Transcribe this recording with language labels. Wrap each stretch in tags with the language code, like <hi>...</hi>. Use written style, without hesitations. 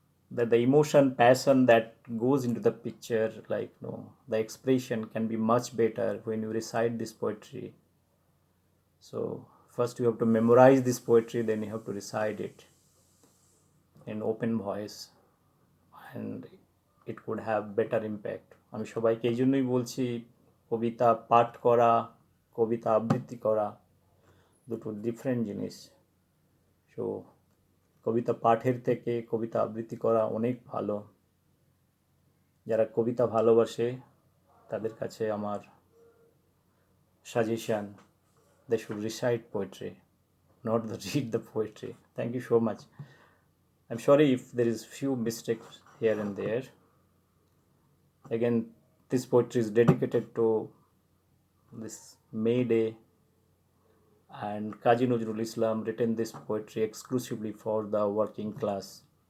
<en>That the emotion, passion that goes into the picture, like the expression can be much better when you recite this poetry. So first you have to memorize this poetry, then you have to recite it in open voice, and it could have better impact.</en> <bn>আমি সবাইকে এই জন্যই বলছি, কবিতা পাঠ করা, কবিতা আবৃত্তি করা দুটো ডিফারেন্ট জিনিস। সো কবিতা পাঠের থেকে কবিতা আবৃত্তি করা অনেক ভালো। যারা কবিতা ভালোবাসে তাদের কাছে আমার suggestion,</bn> <en>they should recite poetry, not read the poetry. Thank you so much. I'm sorry if there is few mistakes here and there. Again, this poetry is dedicated to this May Day, and Kazi Nazrul Islam written this poetry exclusively for the working class.</en>